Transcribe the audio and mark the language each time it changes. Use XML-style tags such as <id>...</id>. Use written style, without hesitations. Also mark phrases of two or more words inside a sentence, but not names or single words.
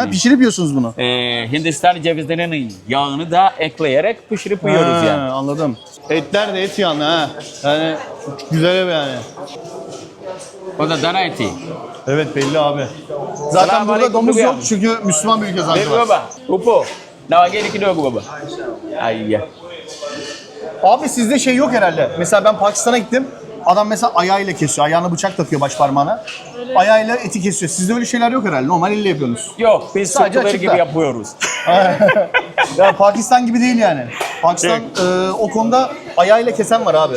<tr>Ha, pişirip yiyorsunuz bunu. Hindistan cevizlerinin yağını da ekleyerek pişirip yiyoruz Ha, yani. anladım. Etler de et yanlı ha. Yani güzel yani. O da dana eti. Evet belli abi. Zaten Selam burada aleyküm domuz bebeğim. yok çünkü Müslüman bir ülke Baby Zanzibar.</tr> <sw>baba, upo. Nawageni kidogo baba.</sw> <tr>Ay ya. Abi sizde şey yok herhalde. Mesela ben Pakistan'a gittim. Adam mesela ayağıyla kesiyor. Ayağına bıçak takıyor baş parmağına. Ayağıyla eti kesiyor. Sizde öyle şeyler yok herhalde. Normal elle yapıyorsunuz. Yok biz Sadece Türkler açıkta. gibi yapıyoruz. Ya Pakistan gibi değil yani. Pakistan o konuda ayağıyla kesen var abi.</tr>